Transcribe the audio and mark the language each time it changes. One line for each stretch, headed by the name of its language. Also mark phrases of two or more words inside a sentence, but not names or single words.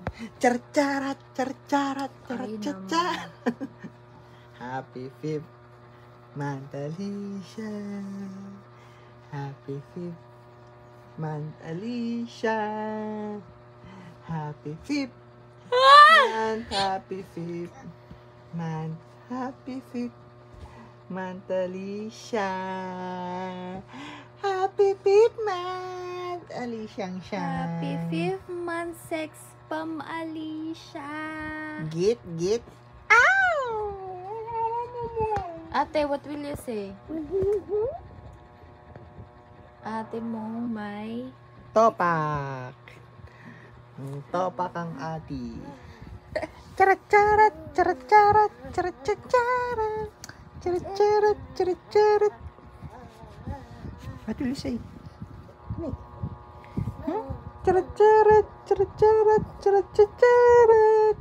English: Char-charat, char-charat, char-charat. Happy 5th month, Alicia. Happy 5th month, Alicia. Happy 5th month, happy 5th month, happy 5th month, Alicia. Happy 5th month, Alicia siya. Happy 5th month, sex bomb, Alicia. Git. Ate, what will you say?
Filipino: Ate mo may... Topak. Topak ang ati. Charat-charat, charat-charat, charat-charat, charat-charat, charat-charat.
English: What will you say? Charat-charat, charat-charat, charat-charat.